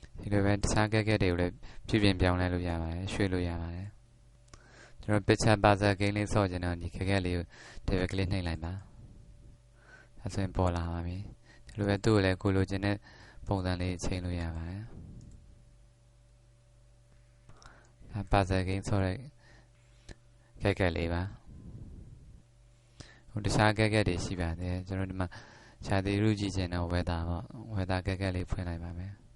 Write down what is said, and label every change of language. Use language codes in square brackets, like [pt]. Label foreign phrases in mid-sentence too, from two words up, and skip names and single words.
[my] လိုပဲတခြားကဲကဲတွေကိုလည်းပြုပြင်ပြောင်းလဲလို့ရပါတယ်ရွှေ့လို့ရပါတယ်ကျွန်တော် [en] picture parser gain [my] လေးဆော့ချင်တော့ဒီကဲကဲလေးကို [en] double click [my] နှိပ်လိုက်ပါဒါဆိုရင်ပေါ်လာပါပြီဒီလိုပဲသူ့ကိုလည်းကိုလိုချင်တဲ့ပုံစံလေးချိန်လို့ရပါတယ်ဒါ [en] parser gain [my] ဆော့တဲ့ကဲကဲလေးပါဟိုတခြားကဲကဲတွေရှိပါတယ်ကျွန်တော်ဒီမှာရှားသေးရူကြည့်ချင်တော့ weather ပေါ့ weather ကဲကဲလေးဖွင့်လိုက်ပါမယ်